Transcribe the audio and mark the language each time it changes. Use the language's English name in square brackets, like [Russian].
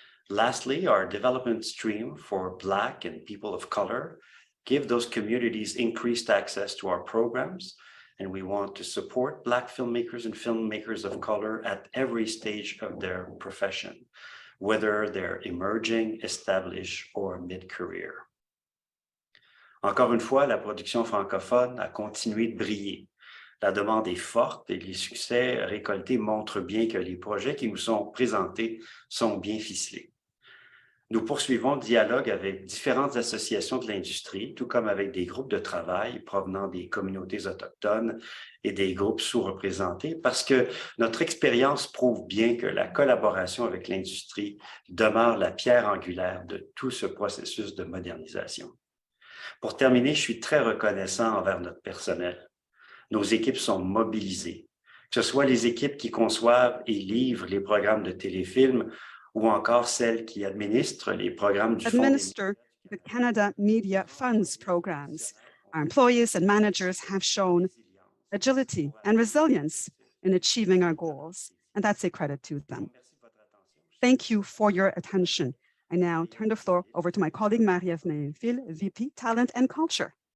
[English] Lastly, our development stream for Black and people of color give those communities increased access to our programs, and we want to support Black filmmakers and filmmakers of color at every stage of their profession, whether they're emerging, established, or mid-career. [French] Encore une fois, la production francophone a continué de briller. La demande est forte et les succès récoltés montrent bien que les projets qui nous sont présentés sont bien ficelés. Nous poursuivons le dialogue avec différentes associations de l'industrie, tout comme avec des groupes de travail provenant des communautés autochtones et des groupes sous-représentés, parce que notre expérience prouve bien que la collaboration avec l'industrie demeure la pierre angulaire de tout ce processus de modernisation. Pour terminer, je suis très reconnaissant envers notre personnel. Nos équipes sont mobilisées, que ce soit les équipes qui conçoivent et livrent les programmes de téléfilm ou encore celles qui administrent les programmes du Fonds [English] Administer the Canada Media Funds programs. Our employees and managers have shown agility and resilience in achieving our goals, and that's a credit to them. Thank you for your attention. I now turn the floor over to my colleague Marie-Ève Mainville, VP Talent and Culture.